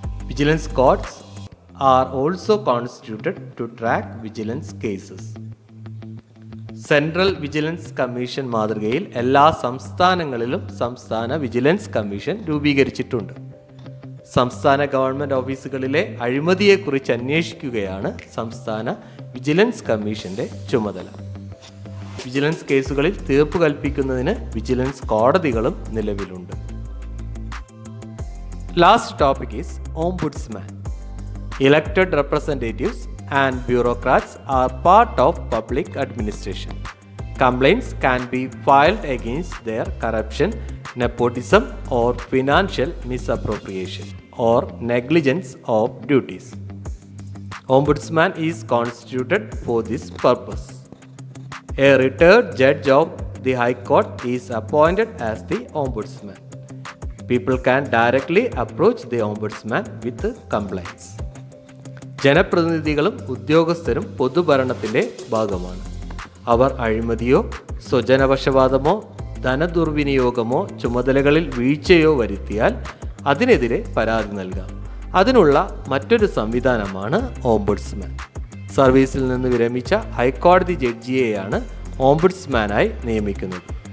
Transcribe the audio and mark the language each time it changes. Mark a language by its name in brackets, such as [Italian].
[English] Vigilance courts are also constituted to track vigilance cases. [Malayalam] Central vigilance commission മാതൃകയിൽ എല്ലാ സംസ്ഥാനങ്ങളിലും സംസ്ഥാന വിജിലൻസ് കമ്മീഷൻ രൂപീകരിച്ചിട്ടുണ്ട്. സംസ്ഥാന ഗവൺമെൻറ് ഓഫീസുകളിലെ അഴിമതിയെക്കുറിച്ച് അന്വേഷിക്കുകയാണ് സംസ്ഥാന വിജിലൻസ് കമ്മീഷൻ്റെ ചുമതല. വിജിലൻസ് കേസുകളിൽ തീർപ്പ് കൽപ്പിക്കുന്നതിന് വിജിലൻസ് കോടതികളും നിലവിലുണ്ട്. [English] Last topic is ombudsman. Elected representatives and bureaucrats are part of public administration. Complaints can be filed against their corruption, nepotism or financial misappropriation or negligence of duties. Ombudsman is constituted for this purpose. A retired judge of the High Court is appointed as the Ombudsman. People can directly approach the Ombudsman with complaints. [Malayalam] ജനപ്രതിനിധികളും ഉദ്യോഗസ്ഥരും പൊതുഭരണത്തിൻ്റെ ഭാഗമാണ്. അവർ അഴിമതിയോ സ്വജനപക്ഷപാതമോ ധനദുർവിനിയോഗമോ ചുമതലകളിൽ വീഴ്ചയോ വരുത്തിയാൽ അതിനെതിരെ പരാതി നൽകാം. അതിനുള്ള മറ്റൊരു സംവിധാനമാണ് ഓംബുഡ്സ്മാൻ. സർവീസിൽ നിന്ന് വിരമിച്ച ഹൈക്കോടതി ജഡ്ജിയെയാണ് ഓംബുഡ്സ്മാനായി നിയമിക്കുന്നത്.